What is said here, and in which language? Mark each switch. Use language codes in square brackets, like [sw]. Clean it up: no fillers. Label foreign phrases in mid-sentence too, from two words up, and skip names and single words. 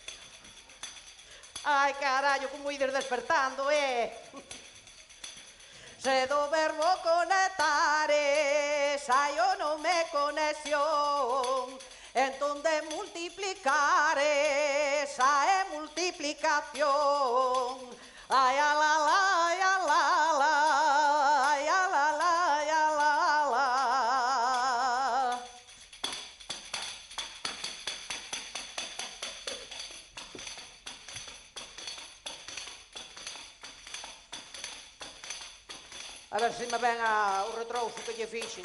[gl] Ai, carallo, como ides despertando, Se do verbo conectare sai o nome conexión, entón de multiplicare sae multiplicación. Ai, a la la, ai, a la la, ai, a la la, ai, a la la. A ver se me ven o retrouso que lle fixen.